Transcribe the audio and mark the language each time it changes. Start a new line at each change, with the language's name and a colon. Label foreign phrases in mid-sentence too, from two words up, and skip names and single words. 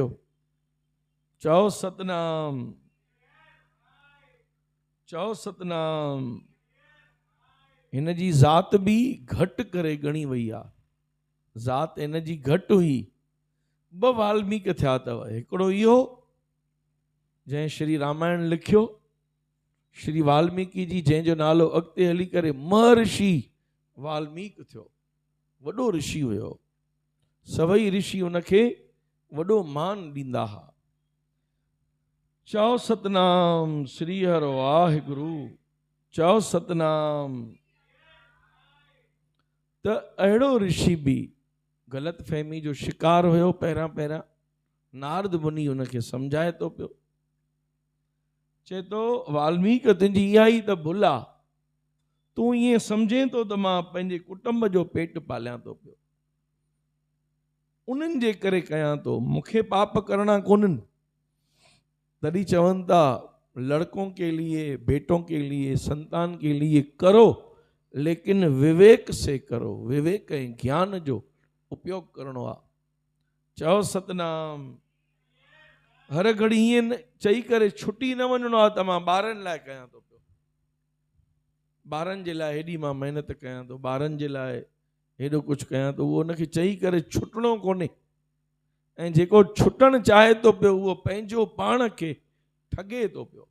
Sindhi: चओ सतनाम। चओ सतनाम। हिन जी ज़ात बि घटि करे ॻणी वई आहे, ज़ात हिन जी घटि हुई। ॿ वाल्मीक थिया अथव, हिकिड़ो इहो जंहिं श्री रामायण लिखियो, श्री वाल्मीकि जी, जंहिंजो नालो अॻिते हली करे महर्षि वाल्मीक थियो। वॾो ऋषि हुयो, सभई ऋषि उनखे वॾो मान ॾींदा हुआ। चओ सतनाम। श्री हर वाहिगुरु। चओ सतनाम। त अहिड़ो ऋषि बि ग़लति फहमी जो शिकार हुयो। पहिरां नारद मुनि उनखे सम्झाए थो पियो, चए थो वाल्मीक तुंहिंजी इहा ई त भुल आहे, तूं ईअं सम्झे थो त मां पंहिंजे कुटुंब जो पेट पालियां थो पियो, उन्हनि जे करे कयां थो, मूंखे पाप करणा कोन्हनि। तॾहिं चवनि था
Hindi: लड़कों के लिए, बेटों के लिए, संतान के लिए करो, लेकिन विवेक से करो।
Sindhi: विवेक ऐं ज्ञान जो उपयोग करणो आहे। चओ सतनाम। हर घड़ी ईअं चई करे छुटी न वञणो आहे त मां ॿारनि लाइ कयां थो पियो, ॿारनि जे लाइ हेॾी मां महिनत कयां थो, ॿारनि जे लाइ हेॾो कुझु कयां थो। उहो उनखे चई करे छुटणो कोन्हे। ऐं जेको छुटणु चाहे थो पियो उहो पंहिंजो पाण खे ठगे थो पियो।